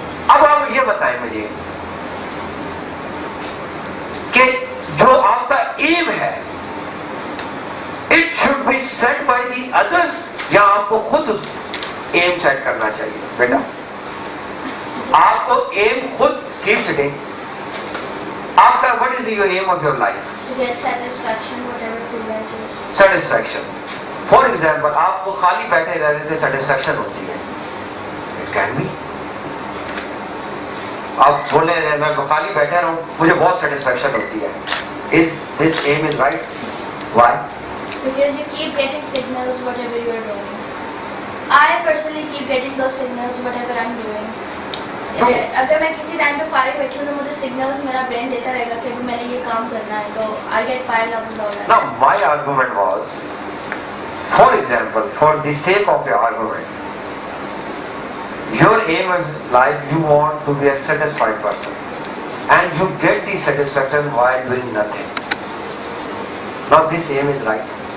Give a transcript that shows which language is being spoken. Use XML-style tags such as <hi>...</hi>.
<hi>अब आप ये बताएं मुझे कि जो आपका एम है</hi> <en>it should be set by the others,</en> <hi>या आपको खुद एम सेट करना चाहिए? बेटा आपको एम खुद कीप सेटिंग.</hi> <en>आपका what is your aim of your life? To get satisfaction, whatever field I choose. Satisfaction.</en> <hi>For example आपको खाली बैठे रहने से सेटिस्फैक्शन होती है.</hi> <en>It can be.</en> <hi>आप बोले मैं खाली बैठे रहूं मुझे बहुत सेटिस्फैक्शन होती है.</hi> <en>Is this aim is right? Why? Because you keep getting signals whatever you are doing. I personally keep getting those signals whatever I'm doing.</en> <hi>अगर मैं किसी टाइम पे फारिग बैठी हूँ तो मुझे सिग्नल्स मेरा ब्रेन देता रहेगा कि अभी मैंने ये काम करना है, तो</hi> <en>I get piled up with all that. Now my argument was, for example, for the sake of your argument, your aim in life, you want to be a satisfied person, and you get the satisfaction while doing nothing. Now this aim is right.</en>